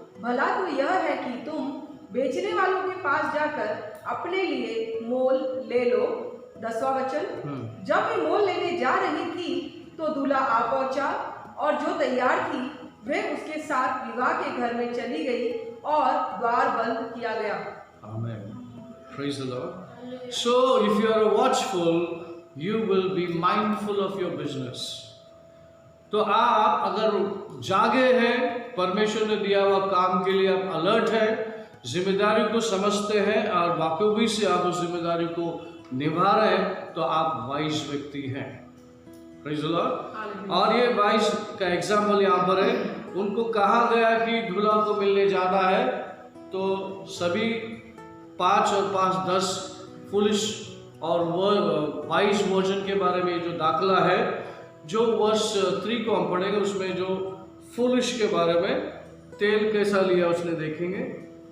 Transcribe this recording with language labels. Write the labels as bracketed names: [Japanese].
[Hindi] भला तो यह है कि तुम बेचने वालों के पास जाकर अपने लिए मोल ले लो। 10वां वचन। जब वे मोल लेने जा रही थी तो दूल्हा आ पहुंचा और जो तैयार थी वे उसके साथ विवाह के घर में चली गई और द्वार बंद किया गया। [English] Amen. Praise the Lord. So if you are watchful, you will be mindful of your business. [Hindi] तो आप अगर जागे हैं, परमेश्वर ने दिया हुआ काम के लिए आप अलर्ट हैं, जिम्मेदारी को समझते हैं और बाखूबी से आप उस जिम्मेदारी को निभा रहे हैं, तो आप वाइज व्यक्ति हैं। [English] Praise the Lord. [Hindi] और ये वाइज का एग्जाम्पल यहाँ पर है। उनको कहा गया कि दूल्हा को मिलने जाना है, तो सभी 5 और 5 10 फुलिश और वाइज वर्जन के बारे में जो दाखला है, जो वर्स 3 को हम पढ़ेंगे, उसमें जो फुलिश के बारे में तेल कैसा लिया उसने देखेंगे।